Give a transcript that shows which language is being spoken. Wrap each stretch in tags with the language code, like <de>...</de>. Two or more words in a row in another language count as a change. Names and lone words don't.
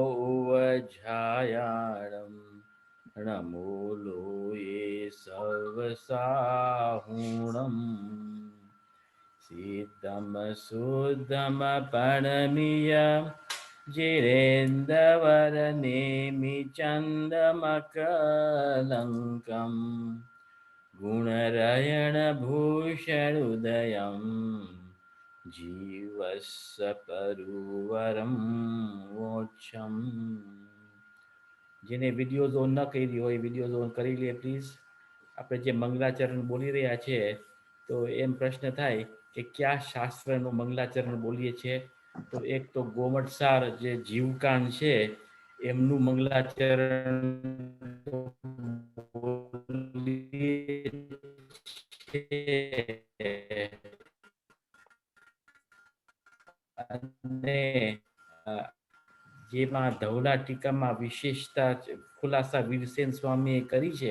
<pra>उवझायाणं रमो लोये सर्वसाहुणम् सिद्धम सुद्धम पणमीय जिरेन्द्रवरनेमि चन्दमकलङ्कम् गुणरयणभूषणुदयं जीवस्य परुवरं मोक्षम्।</pra> <gu>જેને વિડીયો ઓન ન કરી હોય વિડીયો ઓન કરી લે પ્લીઝ. આપણે જે મંગલાચરણ બોલી રહ્યા છે તો એમ પ્રશ્ન થાય કે કયા શાસ્ત્રનું મંગલાચરણ બોલીએ છીએ. તો એક તો ગોમટસાર જે જીવકાંડ છે એમનું મંગલાચરણ અને જેમાં ધવલા ટીકામાં વિશેષતા ખુલાસા વીરસેન સ્વામીએ કરી છે.</gu>